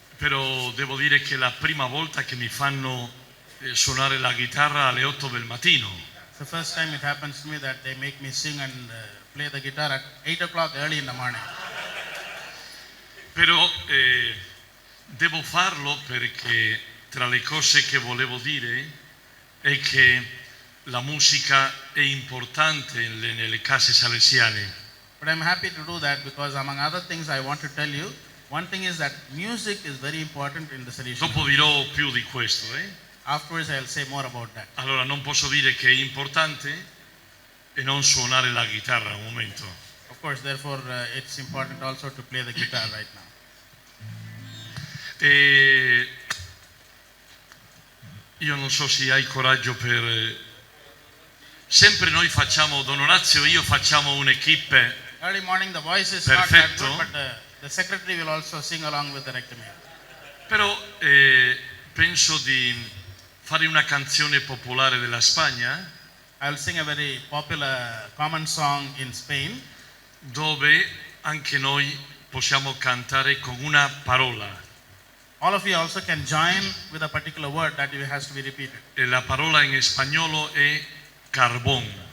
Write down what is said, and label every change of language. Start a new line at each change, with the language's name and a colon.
Italian: però devo dire che è la prima volta che mi fanno suonare la chitarra alle 8 del mattino.
English: It's the first time it happens to me that they make me sing and play the guitar at 8 o'clock early in the morning.
Italian: Però devo farlo perché tra le cose che volevo dire è che la musica è importante nelle case salesiane.
English: But I'm happy to do that because among other things I want to tell you, one thing is that music is very important in the Salesian.
Italian: Dopo dirò più di questo.
English: Afterwards I'll say more about that.
Italian: Allora non posso dire che è importante e non suonare la chitarra un momento.
English: Of course, therefore, it's important also to play the guitar right now.
Italian: E io non so se hai coraggio per... Sempre noi facciamo, Don Orazio e io facciamo un'equipe.
English: Early morning the voice is not that
Italian: Perfetto.
English: good, but the secretary will also sing along with the rector mayor.
Italian: Però penso di fare una canzone popolare della Spagna
English: I'll sing a very popular common song in Spain,
Italian: dove anche noi possiamo cantare con una parola.
English: all of you also can join with a particular word that has to be repeated.
Italian: E la parola in spagnolo è carbón.